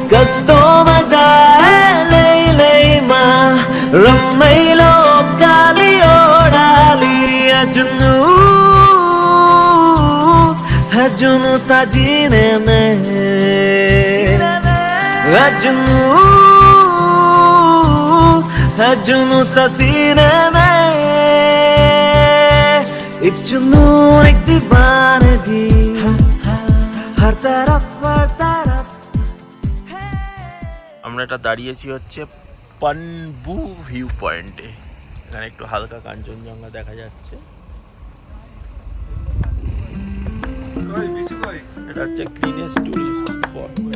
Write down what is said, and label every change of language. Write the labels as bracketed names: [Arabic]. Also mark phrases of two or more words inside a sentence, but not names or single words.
[Nepali] कस्तो मजा ले ले मा रमाइलो काली ओडाली [Hindi] जुनू साजीने में जुनू ससीने में एक जुनून एक दीवानगी हर तरफ [Bangla] আমরা এটা দাঁড়িয়েছি হচ্ছে পানবু ভিউ পয়েন্টে। এখানে একটু হালকা কাঞ্চনজঙ্ঘা দেখা যাচ্ছে। এটা হচ্ছে [English] cleanest tourist spot.